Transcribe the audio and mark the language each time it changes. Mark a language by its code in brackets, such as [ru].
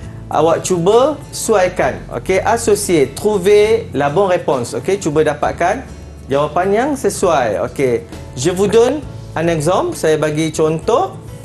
[ms] awak cuba suaikan. [fr] Okey, associer, trouver la bonne réponse. [ms] Okey, cuba dapatkan jawapan yang sesuai. [fr] Okey, je vous donne un exemple. [ms] Saya bagi contoh.